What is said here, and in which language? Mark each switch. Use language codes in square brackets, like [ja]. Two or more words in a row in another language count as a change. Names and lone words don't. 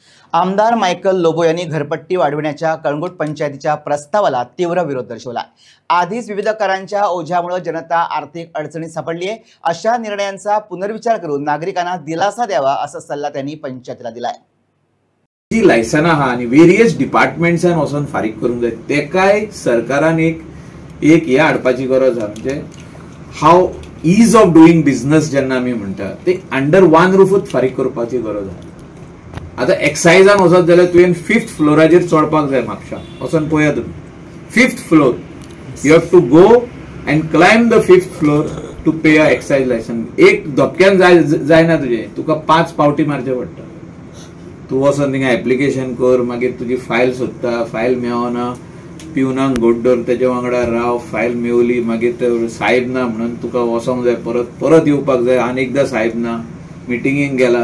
[mr] आमदार मायकल लोबो यांनी घरपट्टी वाढविण्याच्या कळंगूट पंचायतीच्या प्रस्तावाला तीव्र विरोध दर्शवला। आधीच विविध करांच्या ओझ्यामुळे जनता आर्थिक अडचणीत सापडली आहे। अशा निर्णयांचा पुनर्विचार करून नागरिकांना दिलासा द्यावा असा सल्ला त्यांनी पंचायतीला दिलाय। [kok] जी लायसना हा आणि [en] various departments [kok] वचून फारीक करूंक जाय तेकाय सरकारान एक हे हाडपाची गरज आहा। म्हणजे हाव [en] ease of doing business [kok] जेन्ना आमी म्हणटा ते [en] under one roof [kok] फारीक करपाची गरज आहा। आता एक्सायजान वचत जाल्यार तुवें 5th फ्लोराचेर चडपाक जाय। म्हापशा वचून पळया तुमी 5th फ्लोर [en] you have to go and climb the 5th floor to pay a excise licence. [kok] एक धपक्यान जायना तुजें, तुका 5 पावटी मारचे पडटा। तू वचून थिंगा एप्लिकेशन कर, मागीर तुजी फायल सोदता, फायल मेळना, पिवनाक घोट धर, तेजे वांगडा राव, फायल मेवली, मागीर ते साहेब ना म्हणून तुका वचोंक जाय, परत येवपाक जाय, आनी एकदां साहेब ना, मिटिंगेक गेला।